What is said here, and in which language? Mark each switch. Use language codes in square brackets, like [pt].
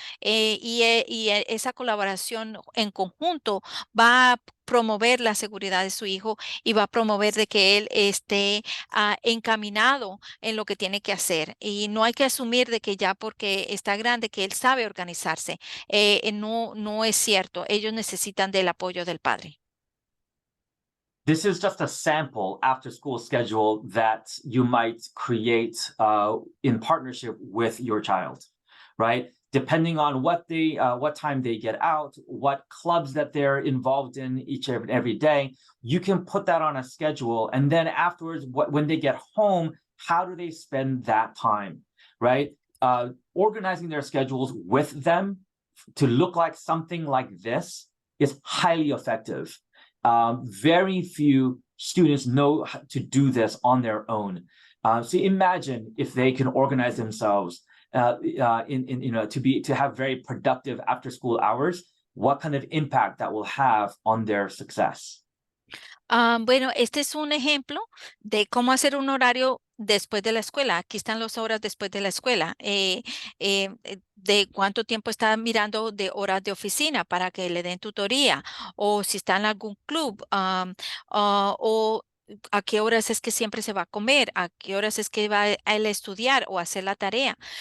[es] Esa colaboración en conjunto va a promover la seguridad de su hijo y va a promover de que él esté encaminado en lo que tiene que hacer. Y no hay que asumir de que ya porque está grande que él sabe organizarse. No es cierto. Ellos necesitan del apoyo del padre. [en] This is just a sample after school schedule that you might create in partnership with your child, right? Depending on what time they get out, what clubs that they're involved in each and every day, you can put that on a schedule. And then afterwards, when they get home, how do they spend that time, right? Organizing their schedules with them to look like something like this is highly effective. Very few students know how to do this on their own. So imagine if they can organize themselves to have very productive after school hours, what kind of impact that will have on their success. [es] Bueno, este es un ejemplo de cómo hacer un horario después de la escuela. Aquí están las horas después de la escuela. De cuánto tiempo está mirando de horas de oficina para que le den tutoría, o si está en algún club, o a qué horas es que siempre se va a comer, a qué horas es que va a él estudiar o hacer la tarea.